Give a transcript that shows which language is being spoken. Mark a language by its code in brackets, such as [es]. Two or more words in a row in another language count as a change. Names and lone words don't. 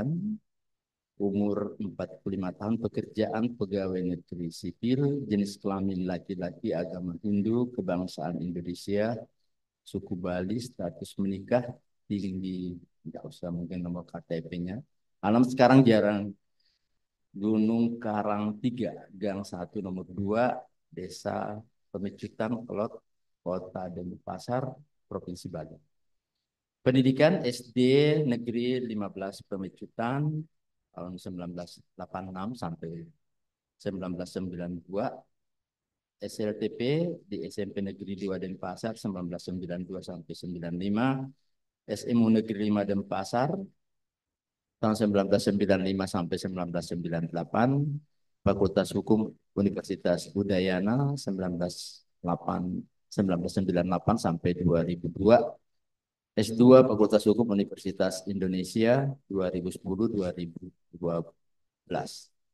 [id] Umur 45 tahun, pekerjaan pegawai negeri sipil, jenis kelamin laki-laki, agama Hindu, kebangsaan Indonesia, suku Bali, status menikah, tinggi, nggak usah mungkin nomor KTP-nya. Alam sekarang jarang, Gunung Karang 3, Gang 1 nomor 2, Desa Pemecutan, Kelot, Kota Denpasar, Provinsi Bali. Pendidikan SD Negeri 15 Pemecutan, tahun 1986 sampai 1992, SLTP di SMP Negeri 2 Denpasar 1992 sampai 95, SMU Negeri 5 Denpasar tahun 1995 sampai 1998, Fakultas Hukum Universitas Udayana 1998 sampai 2002, S2 Fakultas Hukum Universitas Indonesia 2010-2012.